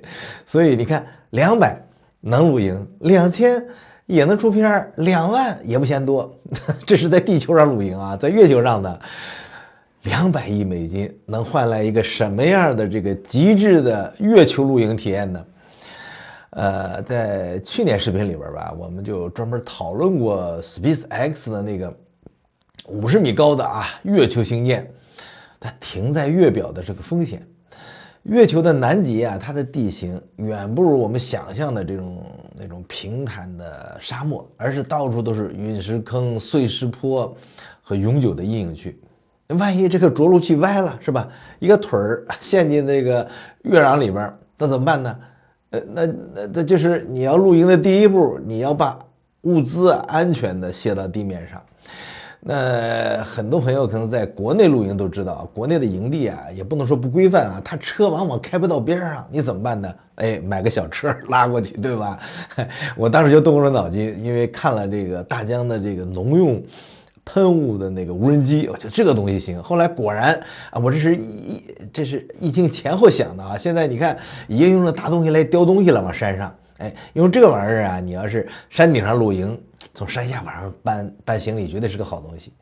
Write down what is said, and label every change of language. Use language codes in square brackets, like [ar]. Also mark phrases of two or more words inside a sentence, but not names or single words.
[zh] 所以你看，200能露營，2000也能出片，2萬也不嫌多。這是在地球上露營啊，在月球上的。200億美金能換來一個什麼樣的這個極致的月球露營體驗呢？在去年視頻裡邊吧，我們就專門討論過 SpaceX 的那個50米高的啊月球星艦，它停在月表的這個風險。月球的南極啊，它的地形遠不如我們想象的那種平坦的沙漠，而是到處都是隕石坑、碎石坡和永久的陰影區。萬一這個着陸器歪了是吧？一個腿兒陷進這個月壤裡邊，那怎麼辦呢？那就是你要露營的第一步，你要把物資安全的卸到地面上。那很多朋友可能在國內露營都知道，國內的營地啊，也不能說不規範啊，他車往往開不到邊上，你怎麼辦呢？哎，買個小車拉過去，對吧？我當時就動過腦筋，因為看了這個大疆的這個農用噴霧的那個無人機，我覺得這個東西行。後來果然啊，我這是疫情前後想的啊。現在你看，已經用了大東西來叼東西了，往山上，哎，用這個玩意兒啊，你要是山頂上露營，從山下往上搬行李，絕對是個好東西。